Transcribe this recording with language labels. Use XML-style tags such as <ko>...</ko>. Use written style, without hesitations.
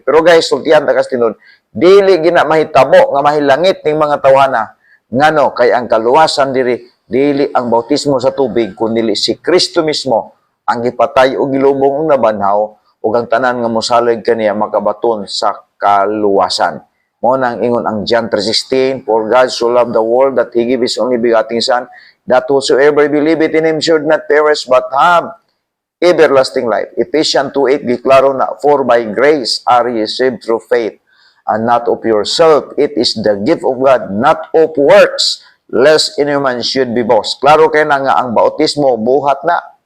<ceb>Pero guys, sultihan ta kas tinud, dili gina mahitabo nga mahilangit ning mga tawhana. Ngano, kay ang kaluwasan diri dili ang bautismo sa tubig kundi si Kristo mismo ang gipatay og gilubong og nabanhaw ug ang tanan nga mosalig kaniya makabaton sa kaluwasan. Mao nang ingon ang</ceb> <en>John 3:16, for God so loved the world that he gave his only begotten son, that whosoever believeth in him should not perish but have everlasting life. Ephesians 2:8</en> <ceb>giklaro na,</ceb> <en>for by grace are ye saved through faith, and not of yourself. It is the gift of God, not of works, lest any man should be boast.</en> <ceb>Klaro kay na nga ang bautismo buhat na.</ceb>